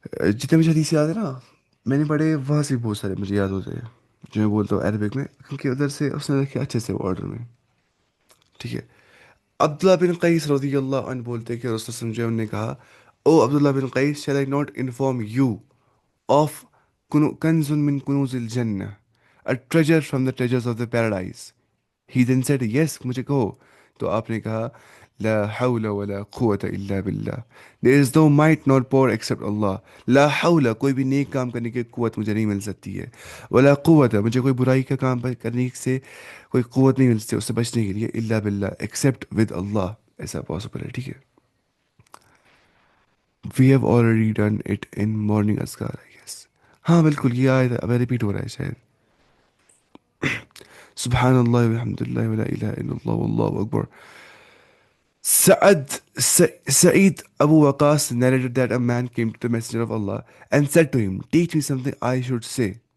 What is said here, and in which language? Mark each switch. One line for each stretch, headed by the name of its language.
Urdu: جتنے مجھے حدیث یاد ہے نا میں نے پڑھے وہاں سے بہت سارے مجھے یاد ہوتے ہیں جو میں بولتا ہوں عربک میں، کیونکہ ادھر سے اس نے رکھے اچھے سے آرڈر میں، ٹھیک ہے۔ عبداللہ بن قیس رضی اللہ عنہ بولتے کہ رسول اللہ جو نے کہا او عبداللہ بن قیس
English: shall I not inform you of
Arabic: کنز من کنوز الجنہ
English: a treasure from the treasures of the paradise؟ He then said yes،
Urdu: مجھے کہو، تو آپ نے کہا
Arabic: لا حول ولا قوة إلا بالله.
English: There is no might nor power except Allah.
Urdu: لا حول کوئی بھی نیک کام کرنے کی قوت مجھے نہیں مل سکتی ہے. ولا قوت مجھے کوئی برائی کا کام کرنے سے کوئی قوت نہیں مل سکتی اس سے بچنے کے لیے.
Arabic: الا باللہ
English: except with Allah.
Urdu: ایسا پاسبل ہے. ٹھیک ہے.
English: We have already done it in morning azkar I guess.
Urdu: ہاں بالکل یہ آیت اب ریپیٹ ہو رہا ہے شاید.
Arabic: سبحان اللہ والحمد للہ ولا الہ الا اللہ واللہ اکبر.
English: Sa'id Abu Waqas narrated that a man came to the Messenger of Allah and said to him, teach me something I should say.